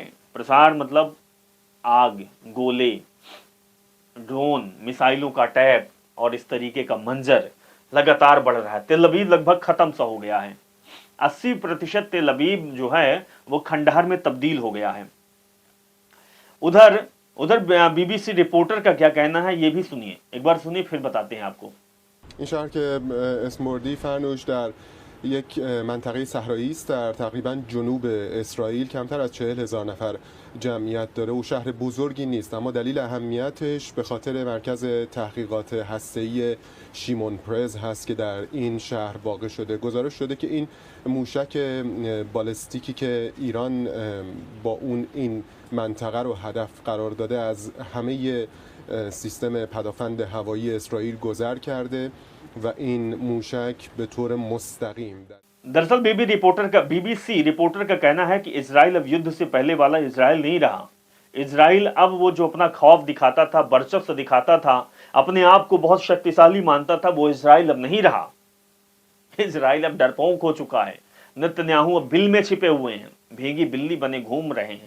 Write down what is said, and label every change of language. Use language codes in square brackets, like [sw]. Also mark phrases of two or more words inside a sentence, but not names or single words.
[hi] प्रसार मतलब आग, गोले, ड्रोन, मिसाइलों का अटैक और इस तरीके का मंजर लगातार बढ़ रहा है। तेल अवीव लगभग खत्म सा हो गया है। 80% तेल अवीव जो है वो खंडहर में तब्दील हो गया है। उधर बीबीसी रिपोर्टर का क्या कहना है ये भी सुनिए, एक बार सुनिए फिर बताते हैं आपको। [fa] این شهر که اسموردی فرنوش در یک منطقه صحرایی است در تقریبا جنوب اسرائیل، کمتر از 40,000 نفر جمعیت داره و شهر بزرگی نیست، اما دلیل اهمیتش به خاطر مرکز تحقیقات هسته‌ای شیمون پرز هست که در این شهر واقع شده. گزارش شده که این موشک بالستیکی که ایران با اون این منطقه رو هدف قرار داده از همه سیستم پدافند هوایی اسرائیل گذر کرده و این موشک به طور مستقیم [hi] दरअसल बीबीसी रिपोर्टर का कहना है कि इजराइल अब युद्ध से पहले वाला इजराइल नहीं रहा। इजराइल अब वो जो अपना खौफ दिखाता था, वर्चस्व दिखाता था, अपने आप को बहुत शक्तिशाली मानता था, वो इजराइल अब नहीं रहा। इजराइल अब डरपोक हो चुका है। नेतन्याहू अब बिल में छिपे हुए हैं, भीगी बिल्ली बने घूम रहे हैं।